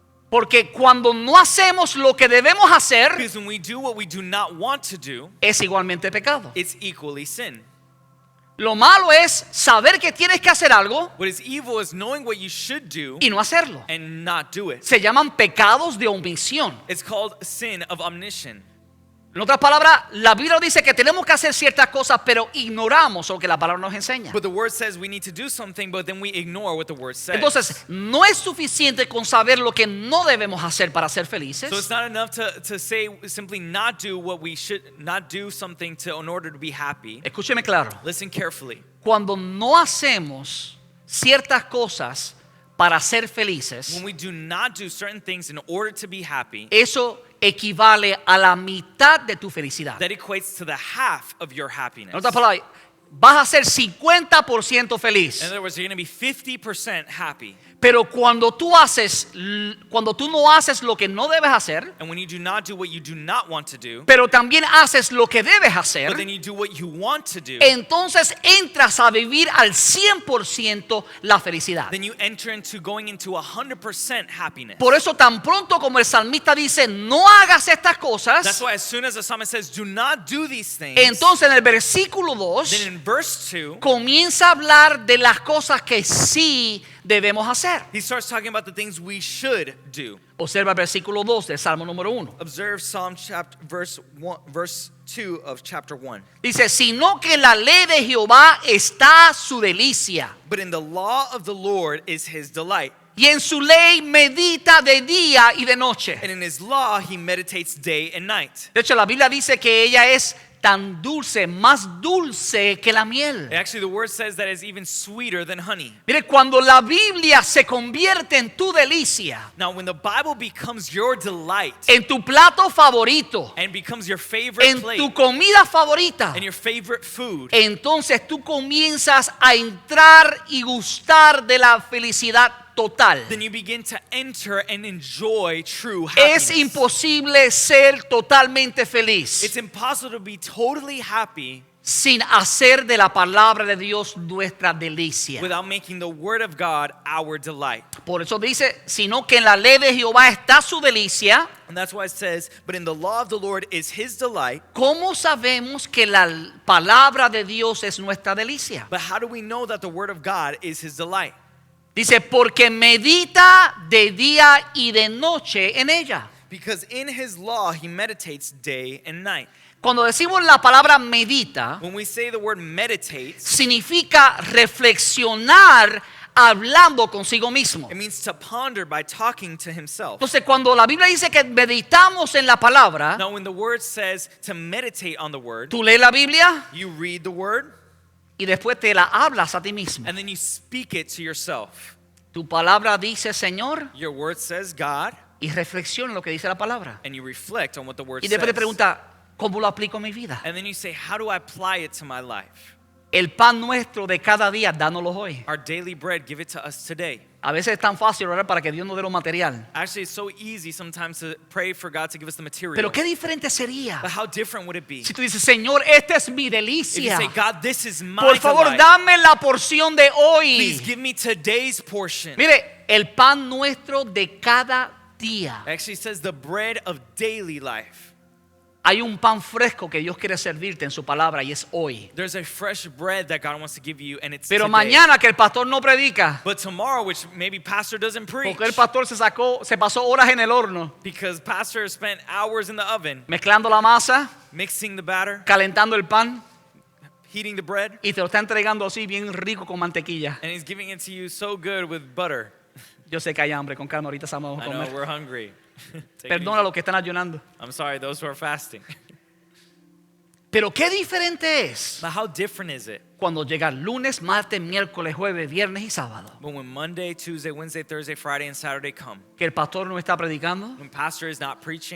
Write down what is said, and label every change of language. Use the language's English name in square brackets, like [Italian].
[Spanish] Porque cuando no hacemos lo que debemos hacer, [English] Because when we do what we do not want to do, [Spanish] es igualmente pecado. [English] it's equally sin. [Spanish] Lo malo es saber que tienes que hacer algo [English] What is evil is knowing what you should do [Spanish] y no hacerlo. [English] and not do it. [Spanish] Se llaman pecados de omisión. [English] It's called sin of omniscience. [Spanish] En otras palabras, la Biblia dice que tenemos que hacer ciertas cosas, pero ignoramos lo que la palabra nos enseña. [English] But the word says we need to do something, but then we ignore what the word says. [Spanish] Entonces, no es suficiente con saber lo que no debemos hacer para ser felices. [English] So it's not enough to say simply not do what we should not do something in order to be happy. [Spanish] Escúcheme claro. [English] Listen carefully. [Spanish] Cuando no hacemos ciertas cosas para ser felices, [English] When we do not do certain things in order to be happy, [Spanish] eso equivale a la mitad de tu felicidad. [English] that equates to the half of your happiness. [Spanish] En otras palabras, vas a ser 50% feliz. [English] In other words, you're going to be 50% happy. [Spanish] Pero cuando tú no haces lo que no debes hacer, [English] And when you do not do what you do not want to do, [Spanish] pero también haces lo que debes [English] but [Spanish] hacer, [English] then you do what you want to do, [Spanish] entonces entras a vivir al 100% la felicidad. [English] then you enter into going into 100% happiness. [Spanish] Por eso tan pronto como el salmista dice, no hagas estas [English] That's [Spanish] cosas, [English] why as soon as the psalmist says, do not do these things, [Spanish] entonces en el versículo 2 [English] then in verse 2, [Spanish] comienza a hablar de las cosas que sí debemos hacer. [English] he starts talking about the things we should do. [Spanish] Observa el versículo 2 del Salmo número 1. [English] Observe Psalm verse 2 of chapter 1. [Spanish] Dice, sino que en la ley de Jehová está su delicia, [English] But in the law of the Lord is his delight, [Spanish] y en su ley medita de día y de noche. [English] and in his law he meditates day and night. [Spanish] De hecho, la Biblia dice que ella es tan dulce, más dulce que la miel. [English] Actually, the word says that it's even sweeter than honey. [Spanish] Mire, cuando la Biblia se convierte en tu delicia, [English] Now, when the Bible becomes your delight [Spanish] en tu plato favorito, [English] and becomes your favorite [Spanish] en [English] plate [Spanish] tu comida favorita, [English] and your favorite food, [Spanish] entonces tú comienzas a entrar y gustar de la felicidad total. [English] then you begin to enter and enjoy true [Spanish] Es [English] happiness. [Spanish] imposible ser totalmente feliz [English] It's impossible to be totally happy [Spanish] sin hacer de la palabra de Dios nuestra delicia. [English] without making the word of God our delight. [Spanish] Por eso dice, sino que en la ley de Jehová está su delicia. [English] And that's why it says, but in the law of the Lord is his delight. [Spanish] ¿Cómo sabemos que la palabra de Dios es nuestra delicia? [English] But how do we know that the word of God is his delight? [Spanish] Dice, porque medita de día y de noche en ella. [English] Because in his law he meditates day and night. [Spanish] Cuando decimos la palabra medita, [English] When we say the word meditates, [Spanish] significa reflexionar hablando consigo mismo. [English] it means to ponder by talking to himself. [Spanish] Entonces, cuando la Biblia dice que meditamos en la palabra, [English] Now, when the word says to meditate on the word, [Spanish] tú lees la Biblia [English] you read the word [Spanish] y después te la hablas a ti mismo. [English] and then you speak it to yourself. [Spanish] Tu palabra dice Señor [English] Your word says God, [Spanish] y reflexiona en lo que dice la palabra. [English] and you reflect on what the word [Spanish] Y después te [English] says. [Spanish] pregunta, ¿cómo lo aplico en mi vida? [English] And then you say, how do I apply it to my life? [Spanish] El pan nuestro de cada día, dánoslo hoy. [English] Our daily bread, give it to us today. [Spanish] A veces es tan fácil orar para que Dios nos dé lo material. [English] Actually, it's so easy sometimes to pray for God to give us the material. [Spanish] Pero qué diferente sería [English] But how different would it be? [Spanish] si tú dices, Señor, esta es mi [English] If you [Spanish] delicia. [English] say, God, this is my [Spanish] Por favor, [English] delight. [Spanish] dame la porción de [English] Please [Spanish] hoy. [English] give me today's portion. [Spanish] Mire, el pan nuestro de cada día. [English] It actually says the bread of daily life. [Spanish] Hay un pan fresco que Dios quiere servirte en su palabra y es hoy. [English] There's a fresh bread that God wants to give you, and it's [Spanish] Pero [English] today. [Spanish] mañana que el pastor no predica, [English] But tomorrow, which maybe pastor doesn't preach, [Spanish] porque el pastor se pasó horas en el horno, [English] because pastor spent hours in the oven [Spanish] mezclando la masa, [English] mixing the batter, [Spanish] calentando el pan [English] heating the bread, [Spanish] y te lo está entregando así bien rico con mantequilla. [English] and he's giving it to you so good with butter. [Spanish] Yo sé que hay hambre, con calma, ahorita vamos a [English] I know [Spanish] comer. [English] we're hungry. Take it [Spanish] Perdona a [English] easy. [Spanish] los que están ayunando. [English] I'm sorry, those who are fasting. [Spanish] Pero qué diferente es [English] But how different is it [Spanish] cuando llega lunes, martes, miércoles, jueves, viernes y sábado. [English] when Monday, Tuesday, Wednesday, Thursday, Friday, and Saturday come? [Spanish] Que el pastor no está predicando, [English] When pastor is not preaching,